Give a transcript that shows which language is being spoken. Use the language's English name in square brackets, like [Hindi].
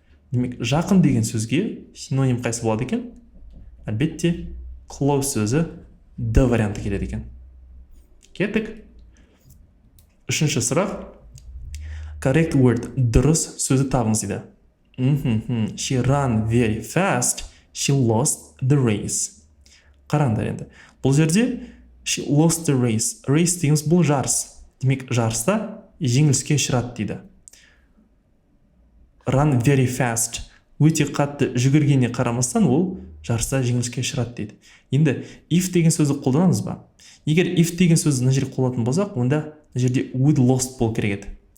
[Kazakh] Демек, жақын деген сөзге синоним қайсы болады екен? Әлбетте, close сөзі D варианты келеді екен. Кеттік. Үшінші сұрақ. [English] Correct word, [Kazakh] дұрыс сөзді табыңыз дейді. [English] She ran very fast, she lost the race. [Kazakh] Қараңдар енді. Бұл жерде [English] she lost the race. [Kazakh] Race дегеніміз бұл жарыс. Демек, жарыста жеңіліске ұшырады дейді. [English] Run very fast. [Kazakh] Өте қатты жүгіргеніне қарамастан ол жарыста жеңіліске ұшырады дейді. Енді if деген сөзді қолданамыз ба? Егер if деген сөзді мына жерде қолданатын болсақ, онда мына жерде [English] would lost [Kazakh] болу керек еді.